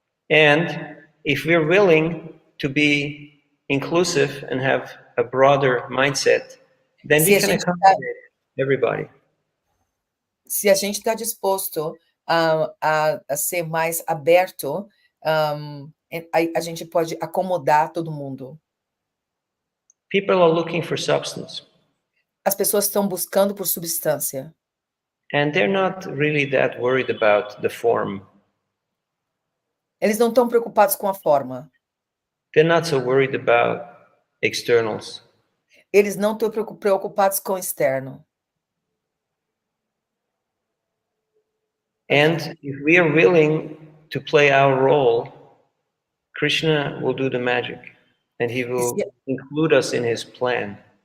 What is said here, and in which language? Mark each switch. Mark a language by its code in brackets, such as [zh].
[en] And if we're willing to be inclusive and have a broader mindset, then we can accommodate everybody. [pt] Se a gente está disposto a ser mais aberto, a gente pode acomodar todo mundo. [en] People are looking for substance. [pt] As pessoas estão buscando por substância. [en] And they're not really that worried about the form. [pt] Eles não estão preocupados com a forma. [en] They're not so worried about externals. [pt] Eles não estão preocupados com o externo. [en] And if we are willing to play our role, Krishna will do the magic, and he will include us in his plan.